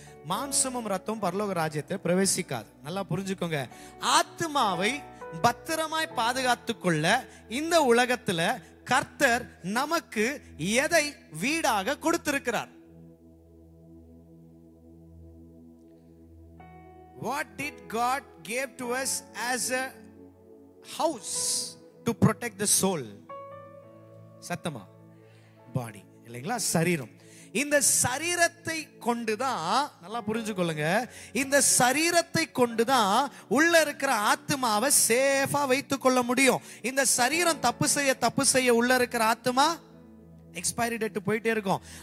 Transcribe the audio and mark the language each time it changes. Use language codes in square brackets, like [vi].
[ta] மாம்சமும் ரத்தமும் பரலோக ராஜ்யத்தை பிரவேசிக்காது. நல்லா புரிஞ்சுக்கோங்க. ஆத்மாவை பத்திரமாய் பாதுகாத்துக் கொள்ள இந்த உலகத்துல கர்த்தர் நமக்கு எதை வீடாக கொடுத்திருக்கிறார்? [en] What did God give to us as a house to protect the soul? [ta] சத்தமா? பாடி இல்லைங்களா? சரீரம். இந்த சரீரத்தை கொண்டுதான், நல்லா புரிஞ்சுக்கொள்ளுங்க, இந்த சரீரத்தை கொண்டுதான் உள்ள இருக்கிற ஆத்மாவை சேஃபா வைத்துக் கொள்ள முடியும். இந்த சரீரம் தப்பு செய்ய உள்ள இருக்கிற ஆத்மா எக்ஸ்பைரி டேட் போயிட்டே இருக்கும்.